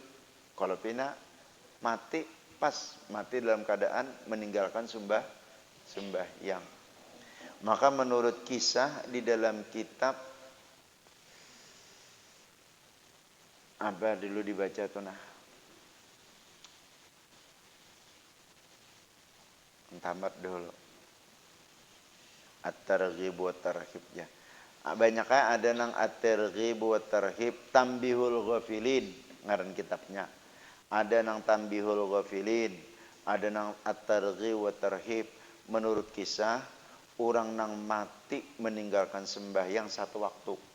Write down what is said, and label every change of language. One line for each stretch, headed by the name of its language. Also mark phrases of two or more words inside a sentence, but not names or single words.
Banjar: Kalau pina mati dalam keadaan meninggalkan sembahyang. Maka menurut kisah di dalam kitab apa dulu dibaca tuh nah. Tamat dulu. At-Targhib wa Tarhib ya. Banyaknya ada nang At-Targhib wa Tarhib Tambihul Ghafilin ngaran kitabnya. Ada nang Tambihul Ghafilin, ada nang At-Targhib wa Tarhib. Menurut kisah orang nang mati meninggalkan sembahyang 1 waktu.